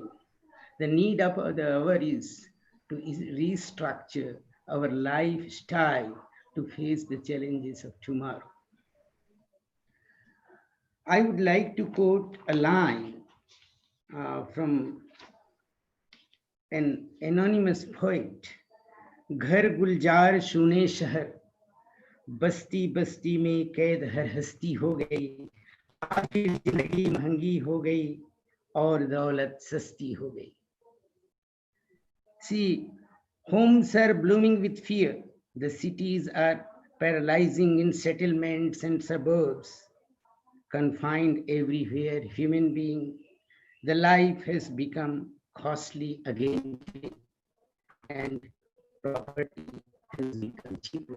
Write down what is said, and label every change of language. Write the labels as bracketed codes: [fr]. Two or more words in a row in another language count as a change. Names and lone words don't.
[en] The need of the hour is to restructure our lifestyle to face the challenges of tomorrow. I would like to quote a line from an anonymous poet. [hi] घर गुलजार शुने शहर, बस्ती बस्ती में कैद हर हस्ती हो गई, आखिर जिंदगी महंगी हो गई और दौलत सस्ती हो गई. [en] See, homes are blooming with fear. The cities are paralyzing in settlements and suburbs. Confined everywhere, human being, the life has become costly again, and property has become cheaper.